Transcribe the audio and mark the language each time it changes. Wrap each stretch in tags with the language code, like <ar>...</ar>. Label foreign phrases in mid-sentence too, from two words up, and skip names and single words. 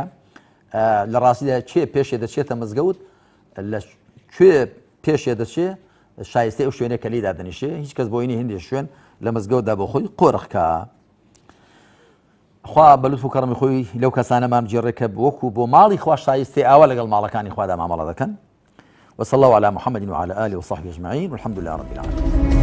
<ckb>لە ڕاستیدا چێ پێشێ دەچێتە مزگەوت لە کوێ پێشێ دەچێ شایستەی ئەو شوێنێک کە لێدا دەنیشێ هیچ کەس بۆینی هەندێک شوێن لە مزگەوتدا بۆ خۆی قۆرخکە. خوا بەلوتف و کەڕەمی خۆی لەو کەسانەمان جێڕێکە وەکو بۆ ماڵی خوا شایسته ئاوا لەگەڵ ماڵەکانی خوادا مامەڵە دەکەن.</ckb> <ar>وصلى الله على محمد وعلى آله وصحبه أجمعين والحمد لله رب العالمين.</ar>